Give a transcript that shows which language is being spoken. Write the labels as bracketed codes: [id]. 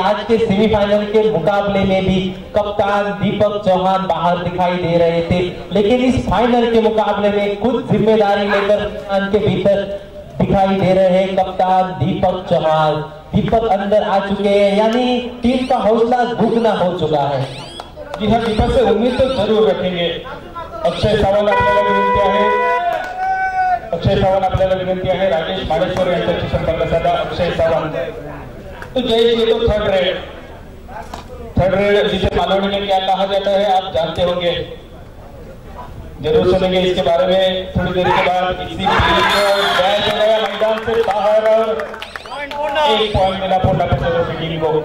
[hi] आज के सेमीफाइनल के मुकाबले में भी कप्तान दीपक चौहान बाहर दिखाई दे रहे थे, लेकिन इस फाइनल के मुकाबले में खुद जिम्मेदारी लेकर मैदान के भीतर दिखाई दे रहे हैं कप्तान दीपक चौहान। दीपक अंदर आ चुके हैं, यानी टीम का हौसला दुगना हो चुका है। जी हाँ, दीपक से उम्मीद तो जरूर रखेंगे। [mr] अक्षय सावंत आपल्याला विनंती आहे, अक्षय सावंत आपल्याला विनंती आहे, राजेश माडेश्वर यांच्याशी संपर्क साधा। [hi] अक्षय सावंत तो जय ये तो थर्ड रेड जिसे मालवणी में क्या कहा जाता है आप जानते होंगे, जरूर सुनेंगे इसके बारे में थोड़ी देर के बाद। इसी डैश हो गया मैदान से बाहर और 1 पॉइंट मिला पोंडा की टीम को।